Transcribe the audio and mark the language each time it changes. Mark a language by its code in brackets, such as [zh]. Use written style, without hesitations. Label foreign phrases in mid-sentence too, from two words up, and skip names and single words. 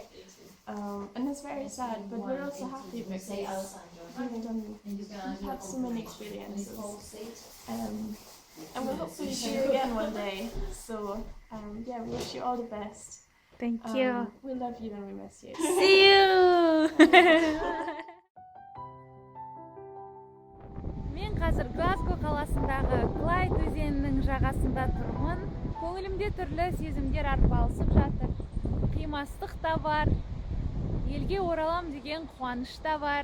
[en] And it's very sad, but we're also happy because you've had so many experiences. And we'll hopefully see you again one day. So we wish you all the best. Thank you. We love you and we miss you. See you. [kk] Мен қазір Глазго қаласындағы Клайд өзенінің жағасында тұрмын. Көңілімде түрлі сезімдер арпалысып жатыр. Қимастық та бар, елге оралам деген қуаныш та бар.